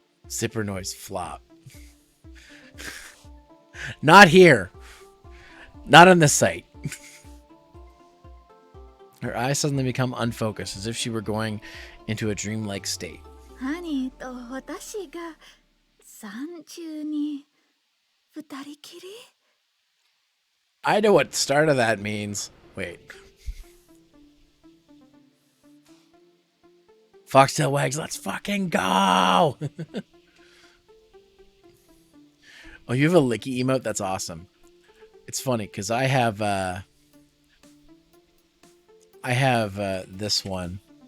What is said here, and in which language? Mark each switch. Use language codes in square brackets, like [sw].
[en] Zipper noise flop. Not here. Not on this site. Her eyes suddenly become unfocused, as if she were going into a dreamlike state. [ja] 兄と私が山中に二人きり [en] I know what start of that means. Wait. Foxtail Wags, let's fucking go! Oh, you have a licky emote? That's awesome. It's funny because I have this one.